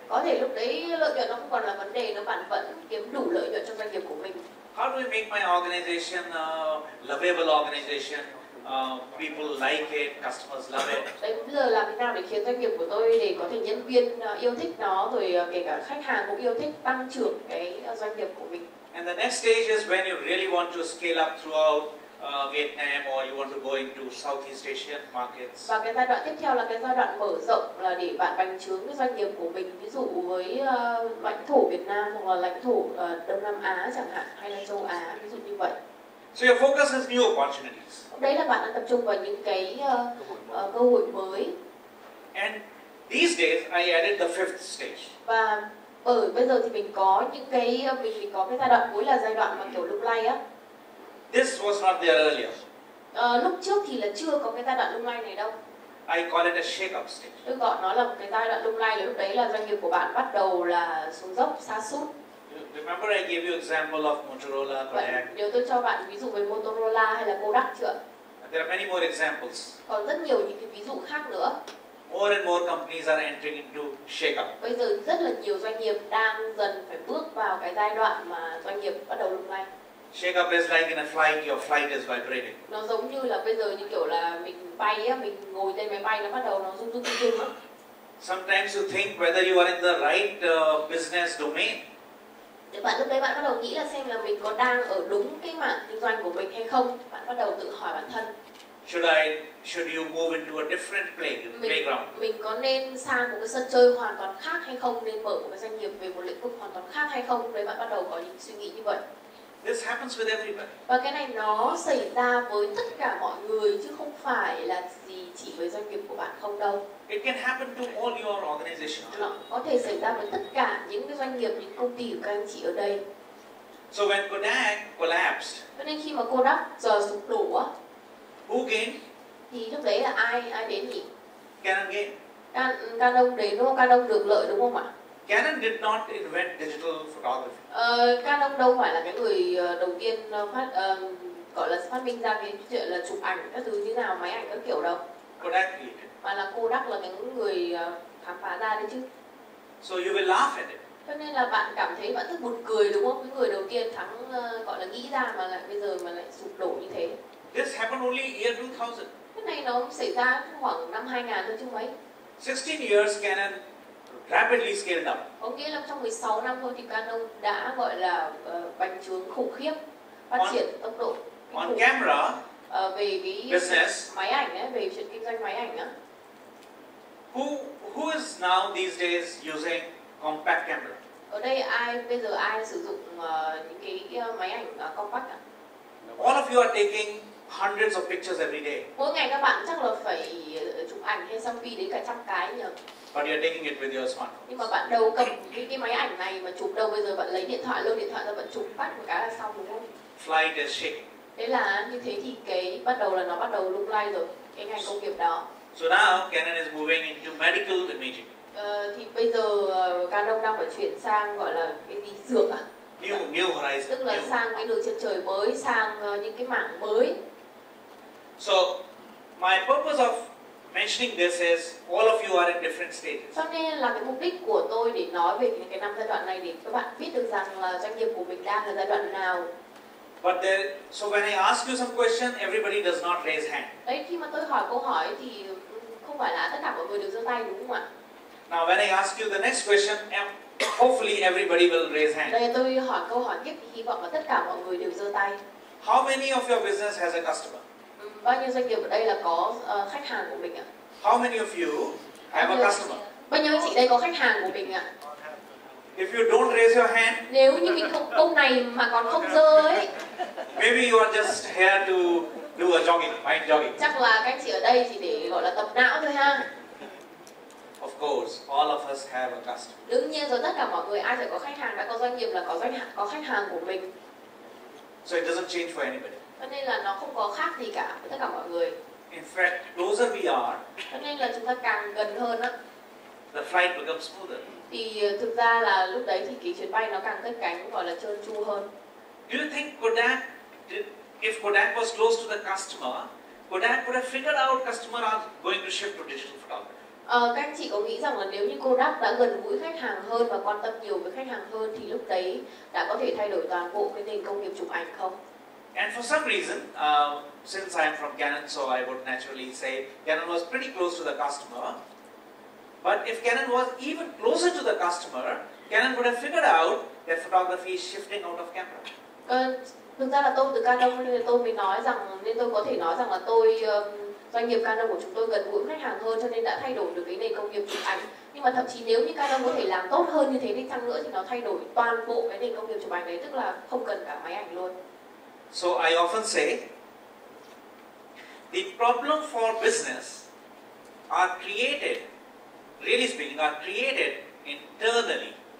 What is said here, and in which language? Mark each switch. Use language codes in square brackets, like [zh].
[vi] Có thể lúc đấy lợi nhuận nó không còn là vấn đề nữa, bạn vẫn kiếm đủ lợi nhuận cho doanh nghiệp của mình. [en] How do we make my organization lovable organization, people like it, customers love it. [vi] Đấy, bây giờ làm thế nào để khiến doanh nghiệp của tôi để có thể nhân viên yêu thích nó, rồi kể cả khách hàng cũng yêu thích, tăng trưởng cái doanh nghiệp của mình. [en] And the next stage is when you really want to scale up throughout Vietnam, or you want to go into Southeast Asian markets. [vi] Và cái giai đoạn tiếp theo là cái giai đoạn mở rộng, là để bạn bành trướng cái doanh nghiệp của mình, ví dụ với lãnh thổ Việt Nam hoặc là lãnh thổ Đông Nam Á chẳng hạn, hay là châu Á, ví dụ như vậy. [en] So your focus is new opportunities. [vi] Đấy là bạn đang tập trung vào những cái cơ hội mới. [en] And these days I added the fifth stage. [vi] Và bây giờ thì mình có những cái mình có cái giai đoạn cuối là giai đoạn mà kiểu lung lay á. [en] This was not there earlier. [vi] Lúc trước thì là chưa có cái giai đoạn lung lay này đâu. [en] I call it a shake-up stage. [vi] Tôi gọi nó là một cái giai đoạn lung lay, là lúc đấy là doanh nghiệp của bạn bắt đầu là xuống dốc, sa sút. [en] Remember I gave you example of Motorola, Kodak. [vi] Nếu tôi cho bạn ví dụ về Motorola hay là Kodak chưa? [en] There are many more examples. [vi] Còn rất nhiều những cái ví dụ khác nữa. [en] More and more companies are entering into shake-up. [vi] Bây giờ rất là nhiều doanh nghiệp đang dần phải bước vào cái giai đoạn mà doanh nghiệp bắt đầu lung lay. [en] Shake-up is like in a flight, your flight is vibrating. [vi] Nó giống như là bây giờ như kiểu là mình bay á, mình ngồi trên máy bay nó bắt đầu nó rung rung rung rung á. [en] Sometimes you think whether you are in the right business domain. [vi] Để bạn lúc đấy bạn bắt đầu nghĩ là xem là mình có đang ở đúng cái mảng kinh doanh của mình hay không. Bạn bắt đầu tự hỏi bản thân. [en] Should you move into a different playground? [vi] Mình có nên sang một cái sân chơi hoàn toàn khác hay không, nên mở một cái doanh nghiệp về một lĩnh vực hoàn toàn khác hay không? Đấy, bạn bắt đầu có những suy nghĩ như vậy. [en] This happens with everybody. [vi] Và cái này nó xảy ra với tất cả mọi người chứ không phải là chỉ với doanh nghiệp của bạn không đâu. [en] It can happen to all your organizations. [vi] Nó có thể xảy ra với tất cả những cái doanh nghiệp, những công ty của các anh chị ở đây. [en] So when Kodak collapsed, [vi] Cho nên khi mà Kodak giờ sụp đổ á, [en] who gained? [vi] thì lúc đấy là ai đến nhỉ? [en] Canon gained. [vi] Canon đến đúng không? Canon được lợi đúng không ạ? [en] Canon did not invent digital photography. [vi] Canon đâu phải là cái người đầu tiên gọi là phát minh ra cái chuyện là chụp ảnh các thứ như nào, máy ảnh các kiểu đâu. [en] Kodak created. [vi] Mà là Kodak là cái người khám phá ra đấy chứ. [en] So you will laugh at it. [vi] Cho nên là bạn cảm thấy bạn rất buồn cười đúng không? Cái người đầu tiên gọi là nghĩ ra mà lại bây giờ mà lại sụp đổ như thế. [en] This happened only year 2000. [vi] Cái này nó xảy ra khoảng năm 2000 thôi chứ mấy. [en] 16 years Canon rapidly scaled up. [vi] Có nghĩa là trong 16 năm thôi thì Canon đã gọi là bành trướng khủng khiếp, phát triển tốc độ. [en] On camera, [vi] về cái [en] business, [vi] máy ảnh ấy, về chuyện kinh doanh máy ảnh á. [en] Who is now these days using compact camera? [vi] Ở đây bây giờ ai sử dụng những cái máy ảnh compact ạ? [en] All of you are taking hundreds of pictures every day. [vi] Mỗi ngày các bạn chắc là phải chụp ảnh hay selfie đến cả trăm cái nhỉ? [en] But you're taking it with your smartphone. [vi] Nhưng mà bạn đâu cầm cái máy ảnh này mà chụp đâu, bây giờ bạn lấy điện thoại ra bạn chụp phát một cái là xong đúng không? [en] Flight is shaking. [vi] Thế là như thế thì cái bắt đầu lung lay rồi, cái ngành công nghiệp đó. [en] So now Canon is moving into medical imaging. [vi] Thì bây giờ Canon đang phải chuyển sang gọi là cái gì, dược à? [en] New horizon. [vi] Tức là sang cái đường trên trời mới, sang những cái mảng mới. [en] So my purpose of mentioning this is all of you are in different stages. [vi] Cho nên là cái mục đích của tôi để nói về cái năm giai đoạn này để các bạn biết được rằng là doanh nghiệp của mình đang ở giai đoạn nào. [en] So when I ask you some question, everybody does not raise hand. [vi] Đấy, khi mà tôi hỏi câu hỏi thì không phải là tất cả mọi người đều giơ tay đúng không ạ? [en] Now when I ask you the next question, hopefully everybody will raise hand. [vi] Đây, tôi hỏi câu hỏi tiếp thì hy vọng là tất cả mọi người đều giơ tay. [en] How many of your business has a customer? [vi] Bao nhiêu doanh nghiệp ở đây là có khách hàng của mình ạ? [en] How many of you have a customer? [vi] Bao nhiêu anh chị đây có khách hàng của mình ạ? [en] If you don't raise your hand, [vi] nếu như mình không câu này mà còn không giơ ấy, [en] maybe you are just here to do a jogging, mind jogging. [vi] Chắc là các anh chị ở đây chỉ để gọi là tập não thôi ha. [en] Of course, all of us have a customer. [vi] Đương nhiên rồi, tất cả mọi người ai phải có khách hàng, đã có doanh nghiệp là có khách hàng của mình. [en] So it doesn't change for anybody. [vi] Cho nên là nó không có khác gì cả với tất cả mọi người. [en] In fact, closer we are, [vi] cho nên là chúng ta càng gần hơn á, [en] the flight becomes smoother. [vi] Thì thực ra là lúc đấy thì cái chuyến bay nó càng cất cánh gọi là trơn tru hơn. [en] Do you think if Kodak was close to the customer, Kodak would have figured out customer are going to shift to digital photography? [vi] Các anh chị có nghĩ rằng là nếu như Kodak đã gần gũi khách hàng hơn và quan tâm nhiều với khách hàng hơn thì lúc đấy đã có thể thay đổi toàn bộ cái nền công nghiệp chụp ảnh không? [en] And for some reason, since I am from Canon, so I would naturally say Canon was pretty close to the customer. But if Canon was even closer to the customer, Canon would have figured out that photography is shifting out of camera. [vi] Thực ra là tôi từ Canon nên tôi có thể nói rằng là doanh nghiệp Canon của chúng tôi gần gũi khách hàng hơn, cho nên đã thay đổi được cái nền công nghiệp chụp ảnh. Nhưng mà thậm chí nếu như Canon có thể làm tốt hơn như thế đi chăng nữa thì nó thay đổi toàn bộ cái nền công nghiệp chụp ảnh đấy, tức là không cần cả máy ảnh luôn. [en] So I often say the problem for business are created, really speaking, are created internally.